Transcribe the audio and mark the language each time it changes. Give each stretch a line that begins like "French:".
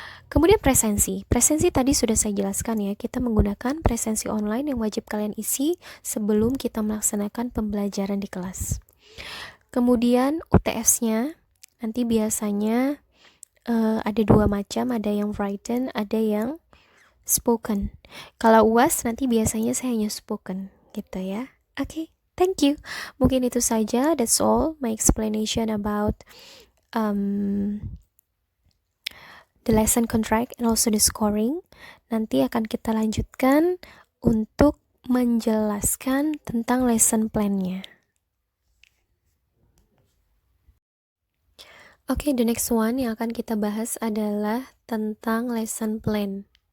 Indonesian: Kemudian presensi. Presensi tadi sudah saya jelaskan ya, kita menggunakan presensi online yang wajib kalian isi sebelum kita melaksanakan pembelajaran di kelas. Kemudian UTS-nya nanti biasanya ada dua macam, ada yang written, ada yang spoken. Kalau UAS nanti biasanya saya hanya spoken gitu ya.
English: Oke, thank you.
Indonesian: Mungkin itu saja,
English: that's all my explanation about the lesson contract and also the scoring.
Indonesian: Nanti akan kita lanjutkan untuk menjelaskan tentang lesson plan-nya. Oke,
English: the next one
Indonesian: yang akan kita bahas adalah tentang lesson plan.